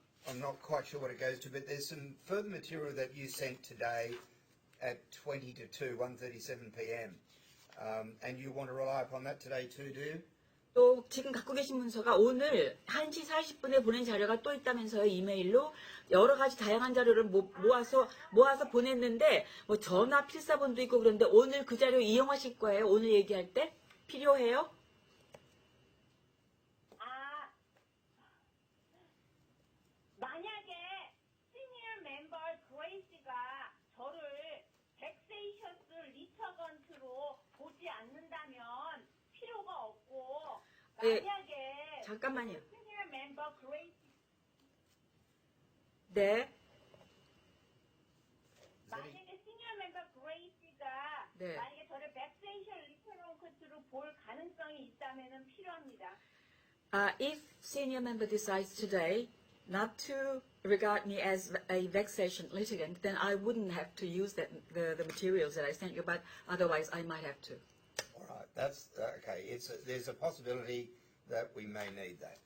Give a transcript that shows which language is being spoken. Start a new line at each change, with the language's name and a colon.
English: I'm not quite sure what it goes to, but there's some further material that you sent today at 20 to 2, 1:37 p.m. And you want to rely upon that today too, do you?
Korean: 또 지금 갖고 계신 문서가 오늘 1시 40분에 보낸 자료가 또 있다면서요. 이메일로 여러 가지 다양한 자료를 모아서 보냈는데 뭐 전화 필사본도 있고 그런데 오늘 그 자료 이용하실 거예요? 오늘 얘기할 때 필요해요? 만약에 시니어 멤버 그레이시가 저를 벡세이셔스 리처건트로 보지 않는다면 필요가 없고 네, 만약에 잠깐만요. 시니어 멤버 그레이시 네. 만약에 시니어 멤버 그레이시가 네. 만약에 저를 벡세이셔스 리처건트로 볼 가능성이 있다면은 필요합니다.
English: If senior member decides today not to regard me as a vexation litigant, then I wouldn't have to use the materials that I sent you, but otherwise I might have to. All right, that's okay. There's a possibility that we may need that.